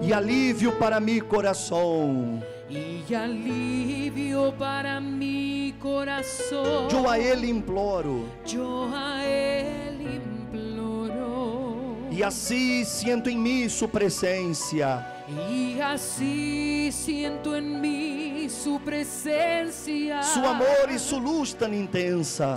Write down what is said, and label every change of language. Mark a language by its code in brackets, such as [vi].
[pt] e alívio para meu coração. [es] y alivio para mi corazón. [pt] Eu a Ele imploro, [es] Yo a Él imploro, [pt] e assim sinto em mim Sua presença. [es] y así siento en mí su presencia, [pt] Su amor e Sua luz tão intensa,